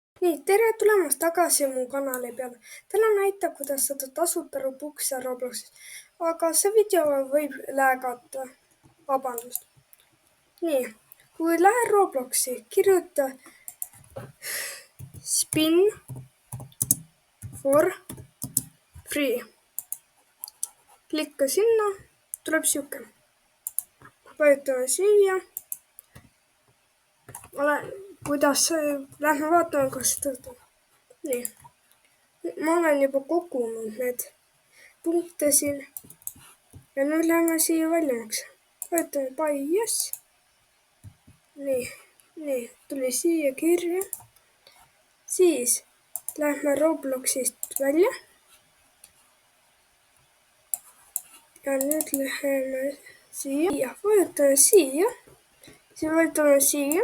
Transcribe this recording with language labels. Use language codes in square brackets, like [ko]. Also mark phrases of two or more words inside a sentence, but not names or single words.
[et] Nii, tere tulemast tagasi mu kanali peale. Täna näitab, kuidas saada tasuta Robux'e Robloxis, aga see video võib lagata. Vabandust. Nii, kui lähed Robloxi, kirjuta [en] spin for free. [et] Klikka sinna, tuleb siuke. Vajutame siia. Lähme vaatame, kas see töötab. Nii. Ma olen juba kogunud need punkte siin. Ja nüüd lähme siia väljamakse. Vajutame [en] buy yes. [et] Nii, tuli siia kirja. Siis lähme Robloxist välja. Ja nüüd läheme siia. Vajutame siia. Siis vajutame siia.